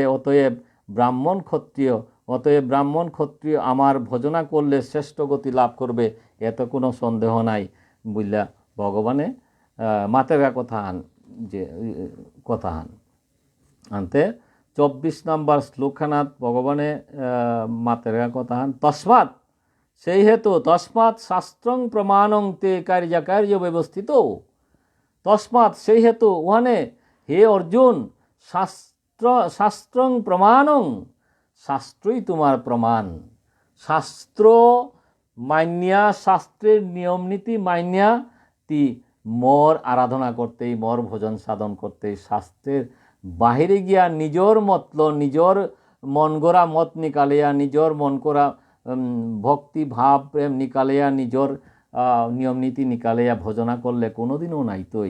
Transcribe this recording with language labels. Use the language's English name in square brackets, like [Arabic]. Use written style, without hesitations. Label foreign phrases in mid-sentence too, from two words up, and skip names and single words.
[Bangla] অতএব ব্রাহ্মণ ক্ষত্রিয় আমার ভজনা করলে শ্রেষ্ঠ গতি লাভ করবে এত কোনো সন্দেহ নাই বুঝলা। [Sylheti] ভগবানে মাতের গা কথাহান যে কথাহান আনতে 24 নম্বর শ্লোকখানাত ভগবানে মাতের গা কথাহান তস্মাৎ সেই হেতু [Sanskrit] তস্মাৎ শাস্ত্রং প্রমাণং তে কার্য ব্যবস্থিত। [Bangla] তস্মাৎ সেই হেতু ওখানে হে অর্জুন [Sanskrit] শাস্ত্রং প্রমাণং [Bangla] শাস্ত্রই তোমার প্রমাণ। [Sylheti] শাস্ত্র মান্যা শাস্ত্রের নিয়ম নীতি মান্যা তি মর আরাধনা করতেই মর ভোজন সাধন করতেই শাস্ত্রের বাহিরে গিয়া নিজর মতল নিজর মন গড়া মত নিকালিয়া নিজর মন করা ভক্তি ভাব প্রেম নিকালিয়া নিজর নিয়ম নীতি নিকালিয়া ভজনা করলে কোনোদিনও নাই তৈ।